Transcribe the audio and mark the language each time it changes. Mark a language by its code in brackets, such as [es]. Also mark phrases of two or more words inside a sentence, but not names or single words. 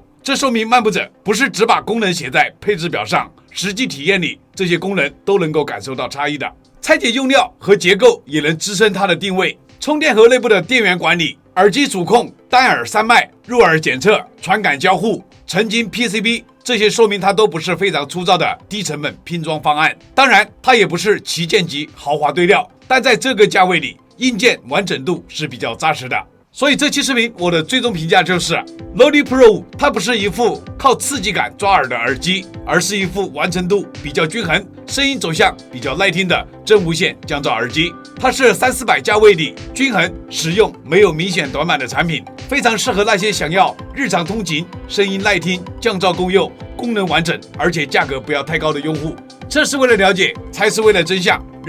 [zh] 這說明漫步者不是只把功能寫在配置表上，實際體驗裡這些功能都能夠感受到差異的。拆解用料和結構也能支撐它的定位。充電盒內部的電源管理、耳機主控、單耳山脈、入耳檢測、傳感交互、成晶 PCB，這些說明它都不是非常粗糙的低成本拼裝方案。當然，它也不是旗艦級豪華堆料，但在這個價位裡，硬件完整度是比較扎實的。所以這期視頻我的最終評價就是 Loli Pro 5它不是一副靠刺激感抓耳的耳機，而是一副完成度比較均衡、聲音走向比較耐聽的真無線降噪耳機。它是300-400價位裡均衡、實用、沒有明顯短板的產品，非常適合那些想要日常通勤、聲音耐聽、降噪夠用、功能完整，而且價格不要太高的用戶。這是為了了解，才是為了真相。